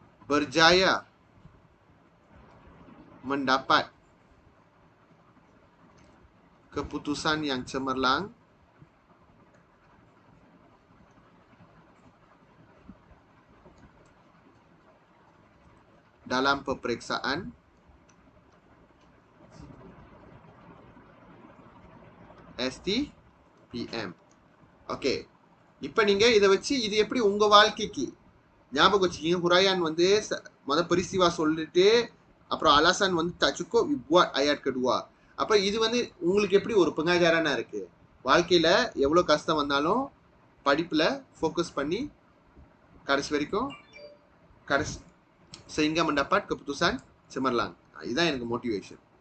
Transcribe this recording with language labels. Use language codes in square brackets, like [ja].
[ms] berjaya mendapat keputusan yang cemerlang dalam peperiksaan STPM. [ta] Okay, இப்போ நீங்கள் இதை வச்சு இது எப்படி உங்கள் வாழ்க்கைக்கு ஞாபகம் வச்சுக்கிங்க. [ms] ஹுராயான் [ta] வந்து [ms] peristiwa [ta] சொல்லிட்டு அப்புறம் [ms] alasan வந்து tak cukup buat ayat kedua. [ta] அப்போ இது வந்து உங்களுக்கு எப்படி ஒரு pengajaran இருக்கு. வாழ்க்கையில் எவ்வளோ கஷ்டம் வந்தாலும் படிப்பில் ஃபோக்கஸ் பண்ணி கடைசி வரைக்கும் [ms] sehingga mendapat keputusan cemerlang. [ta] இதுதான் எனக்கு motivation.